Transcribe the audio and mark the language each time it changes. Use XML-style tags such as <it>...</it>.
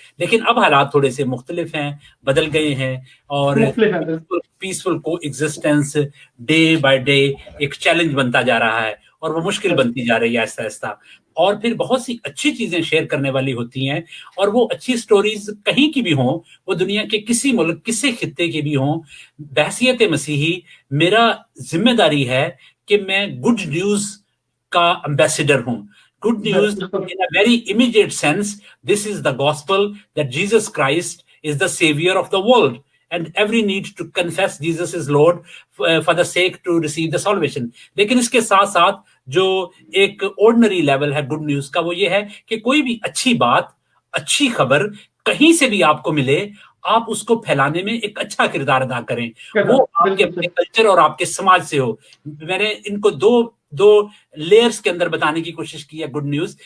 <ur>لیکن اب حالات تھوڑے سے مختلف ہیں, بدل گئے ہیں, اور پیسفل کو ایگزسٹنس ڈے بائی ڈے ایک چیلنج بنتا جا رہا ہے, اور وہ مشکل بنتی جا رہی ہے آہستہ آہستہ. اور پھر بہت سی اچھی چیزیں شیئر کرنے والی ہوتی ہیں, اور وہ اچھی سٹوریز کہیں کی بھی ہوں, وہ دنیا کے کسی ملک کسی خطے کی بھی ہوں, بحیثیت مسیحی میرا ذمہ داری ہے کہ میں گڈ نیوز کا امبیسڈر ہوں.</ur> <en>Good news in a very immediate sense, this is the gospel that Jesus Christ is the savior of the world, and every need to confess Jesus is Lord for the sake to receive the salvation.</en> <ur>لیکن اس کے ساتھ ساتھ جو ایک ordinary level ہے good news کا, وہ یہ ہے کہ کوئی بھی اچھی بات, اچھی خبر کہیں سے بھی آپ کو ملے, آپ اس کو پھیلانے میں ایک اچھا کردار ادا کریں, وہ آپ کے اپنے کلچر اور آپ کے سماج سے ہو. میں نے ان کو دو لیئرز کے اندر بتانے کی کوشش کی ہے گڈ نیوز.</ur>